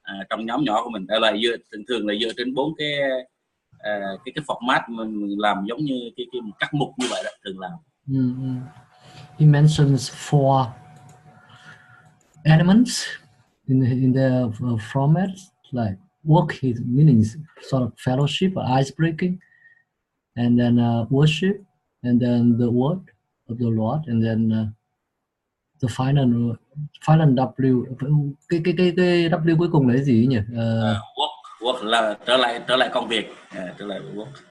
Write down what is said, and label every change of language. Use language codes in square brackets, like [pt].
[vi] Trong nhóm nhỏ của mình đây là thường là dựa trên 4 cái format mình làm, giống như cái các mục như vậy đó, thường làm. [en] He mentions 4 elements in the format, like work, his meanings, sort of fellowship or ice breaking, and then worship, and then the word of the Lord, and then the final W. [vi] Cái W cuối cùng là cái gì nhỉ? Work là trở lại công việc, trở lại work.